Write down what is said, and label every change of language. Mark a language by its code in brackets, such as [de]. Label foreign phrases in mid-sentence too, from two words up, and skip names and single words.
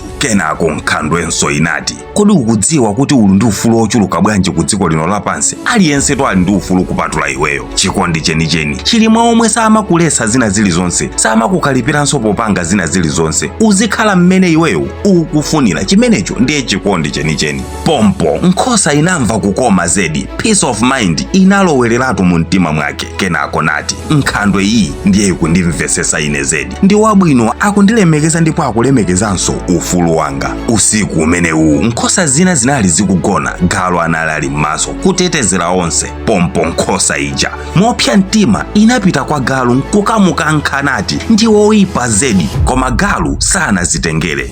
[ny] Kenako nkhandwenso inati, kodi ukudziwa kuti ulu ndi ufulu ochuluka bwanji ku dziko lino lapansi? Aliyense to ali ndi ufulu kupatula iweyo. Chikondi chenicheni chili mwa omwe samakulesa zina zilizonse, samakukalipiranso popanga zina zilizonse. Uzikhala mmene iweyo ukufunira, chimenecho ndiye chikondi chenicheni. Pompo nkhosa inamva kukoma zedi, [en] peace of mind [ny] inalowereratu mu mtima mwake. Kenako nati, nkhandwe iyi ndiye ikundimvesesa ine zedi, ndi wabwino akundilemekeza ndipo akulemekezanso ufulu wanga. Usiku umenewu nkhosa zina zinali zikugona, galu anali ali m'maso kutetezera onse. Pompo nkhosa ija mopsa mtima inapita kwa galu nkukamukankha nati, ndi woyipa zedi, koma galu sanazitengere.